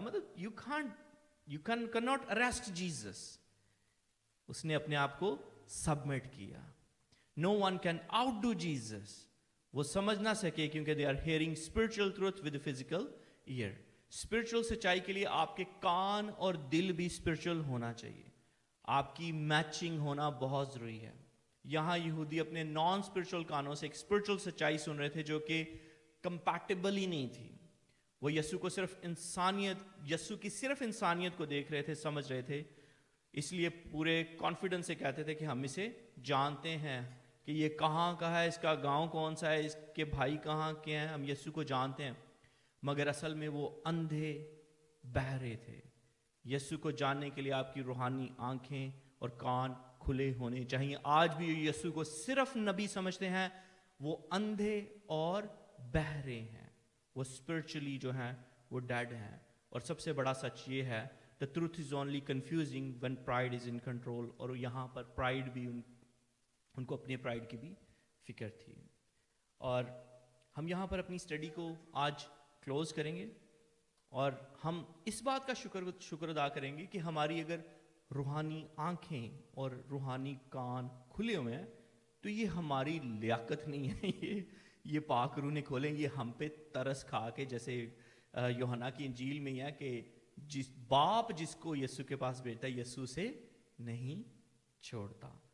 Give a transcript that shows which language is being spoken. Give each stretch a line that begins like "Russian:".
English: مطلب you cannot arrest Jesus.
Urdu: اس نے اپنے آپ کو سبمٹ کیا.
English: No one can outdo Jesus.
Urdu: وہ سمجھ نہ سکے کیونکہ
English: they are hearing spiritual truth with the physical ear.
Urdu: Spiritual سچائی کے لیے آپ کے کان اور دل بھی spiritual ہونا چاہیے. آپ کی میچنگ ہونا بہت ضروری ہے. یہاں یہودی اپنے نان spiritual کانوں سے ایک spiritual سچائی سن رہے تھے جو کہ compatible ہی نہیں تھی. وہ یسوع کو صرف یسوع کی صرف انسانیت کو دیکھ رہے تھے, سمجھ رہے تھے. اس لیے پورے کانفیڈنس سے کہتے تھے کہ ہم اسے جانتے ہیں کہ یہ کہاں کا ہے, اس کا گاؤں کون سا ہے, اس کے بھائی کہاں کے ہیں, ہم یسوع کو جانتے ہیں. مگر اصل میں وہ اندھے بہرے تھے. یسوع کو جاننے کے لیے آپ کی روحانی آنکھیں اور کان کھلے ہونے چاہیے. آج بھی یسوع کو صرف نبی سمجھتے ہیں, وہ اندھے اور بہرے ہیں, وہ اسپرچولی جو ہیں وہ ڈیڈ ہیں. اور سب سے بڑا سچ یہ ہے
English: the truth is only confusing when pride is in control.
Urdu: اور یہاں پر پرائڈ بھی ان کو اپنے پرائڈ کی بھی فکر تھی. اور ہم یہاں پر اپنی اسٹڈی کو آج کلوز کریں گے اور ہم اس بات کا شکر ادا کریں گے کہ ہماری اگر روحانی آنکھیں اور روحانی کان کھلے ہوئے ہیں تو یہ ہماری لیاقت نہیں ہے, یہ پاک روح نے کھولیں, یہ ہم پہ ترس کھا کے, جیسے یوحنا کی انجیل میں یہ ہے کہ باپ جس کو یسوع کے پاس بھیجتا ہے یسوع سے نہیں چھوڑتا.